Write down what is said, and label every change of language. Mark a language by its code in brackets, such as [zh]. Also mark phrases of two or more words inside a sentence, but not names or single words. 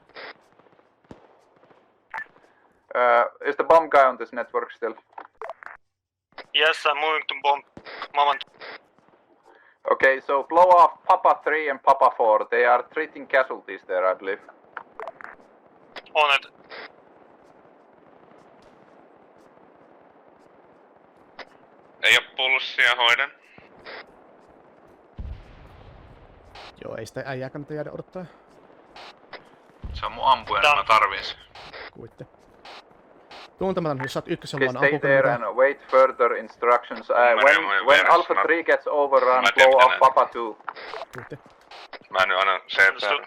[en] Is the bomb guy on this network still? Yes, I'm moving to bomb. Moment. Okay, so blow off Papa 3 and Papa 4. They are treating casualties there, I believe. On it. [fi] Ei oo pulssia, hoiden. Joo, ei sitä äijää kannata jäädä odottaa. Se on mun ampuja, niin mä tarvin sen. Kuitte. Tuntematon, jos saat ykkösen vaan [en] stay there and wait further instructions. When Alpha 3 gets overrun, blow off Papa 2. [fi] Kuitte. Mä nyt annan CPR.